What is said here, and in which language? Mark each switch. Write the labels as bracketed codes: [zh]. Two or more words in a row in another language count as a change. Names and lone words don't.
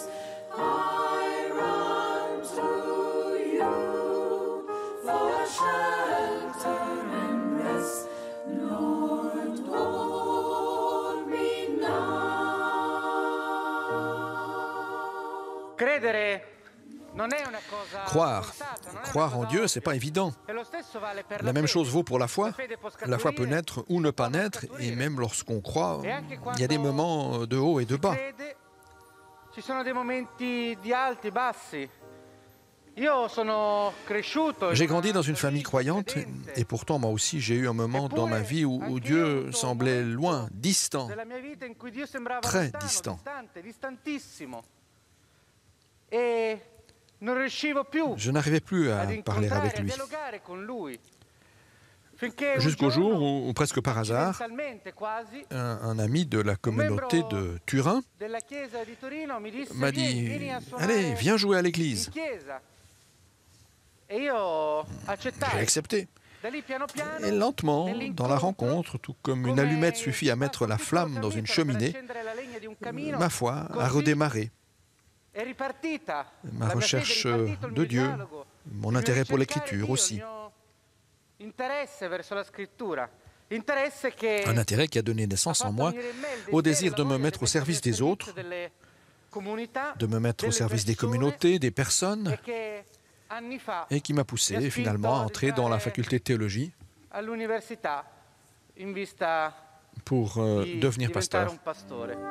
[en] I run to you for shelter and rest. Lord, hold me now. [it] Credere non è una cosa [fr] Croire. [it] scontata, non è una [fr] Croire [it] cosa [fr] en Dieu, [it] ovvia. [fr] c'est pas évident. [it] E lo stesso vale per [fr] La même [it] fede. [fr] chose vaut pour la foi. [it] La fede può [fr] La foi peut [it] scaturire, [fr] naître ou ne pas [it] può non [fr] naître, et [it] scaturire. [fr] même lorsqu'on croit, [it] E anche [fr] il y a des [it] quando [fr] moments de haut et de [it] si [fr] bas. [it] crede, ci sono dei momenti di alti, bassi. Io sono cresciuto [fr] J'ai [it] in [fr] grandi [it] una [fr] dans une famille [it] famiglia [fr] croyante, [it] credente. [fr] et pourtant moi aussi j'ai eu un moment dans ma vie où Dieu semblait loin, distant. [it] Della mia vita in cui Dio sembrava [fr] Très [it] lontano, [fr] distant. [it] distante, distantissimo. E non riuscivo più [fr] Je n'arrivais plus à [it] ad [fr] parler [it] incontrare, [fr] avec [it] a [fr] lui. [it] dialogare con lui. Finché un [fr] Jusqu'au jour [it] giorno, [fr] où, presque par hasard, [it] accidentalmente quasi, [fr] un ami de la communauté de Turin [it] della chiesa di Torino mi disse: [fr] m'a [it] vieni, [fr] dit [it] vieni a suonare [fr] allez, viens jouer à [it] in [fr] l'église. [it] chiesa. E io [fr] J'ai [it] accettai. [fr] accepté. [it] Da lì piano piano, [fr] Et lentement, [it] nell'incontro, [fr] dans la rencontre, tout comme une [it] come [fr] allumette suffit à [it] basta [fr] mettre [it] un [fr] la [it] piccolo [fr] flamme dans une [it] fiammifero per [fr] cheminée, [it] accendere la legna di un camino, [fr] ma foi a [it] così [fr] redémarré. [it] è ripartita [fr] Ma [it] la mia [fr] recherche [it] fede, è ripartito il [fr] de [it] mio [fr] Dieu, [it] dialogo, [fr] mon [it] il [fr] intérêt pour [it] mio cercare [fr] l'écriture [it] Dio, [fr] aussi. [it] il mio interesse verso la scrittura, interesse che [fr] Un intérêt qui a donné [it] ha [fr] naissance en [it] fatto [fr] moi [it] venire in me il [fr] au [it] desiderio, [fr] désir de [it] la [fr] me [it] voglia [fr] mettre au [it] di [fr] service [it] mettermi [fr] des [it] al [fr] autres, [it] servizio delle comunità, [fr] de me mettre au [it] delle [fr] service des [it] persone, [fr] communautés, des personnes, [it] e che anni fa [fr] et qui m'a [it] mi ha [fr] poussé [it] spinto [fr] finalement à [it] ad [fr] entrer dans la [it] entrare [fr] faculté de théologie [it] all'università in vista [fr] pour [it] di [fr] devenir [it] diventare [fr] pasteur. [it] un pastore.